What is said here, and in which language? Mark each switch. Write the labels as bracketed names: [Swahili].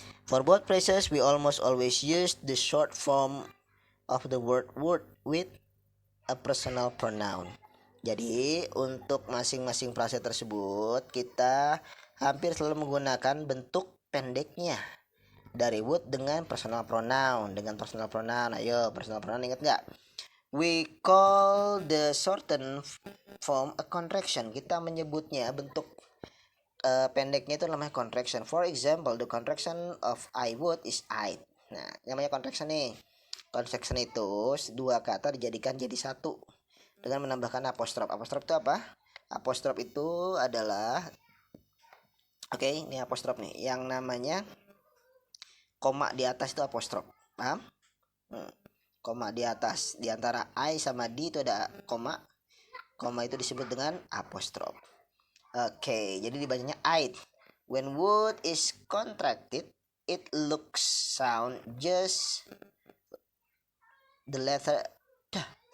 [English] For both phrases we almost always use the short form of the word would with a personal pronoun. [Indonesian] Jadi untuk masing-masing frase tersebut kita hampir selalu menggunakan bentuk pendeknya dari would dengan personal pronoun. Ayo personal pronoun ingat nggak? [English] We call the shortened form a contraction. [Indonesian] Kita menyebutnya bentuk pendeknya itu namanya contraction. [English] For example, the contraction of I would is I. [Indonesian] Nah, namanya contraction nih. Contraction itu dua kata dijadikan jadi satu. dengan menambahkan apostrof. Apostrof itu apa? Apostrof itu adalah ini apostrof nih, yang namanya koma di atas itu apostrof. Paham? Koma di atas, di antara I sama D itu ada koma. Koma itu disebut dengan apostrof. Jadi dibacanya I. [English] When wood is contracted, it looks sound just the letter dah.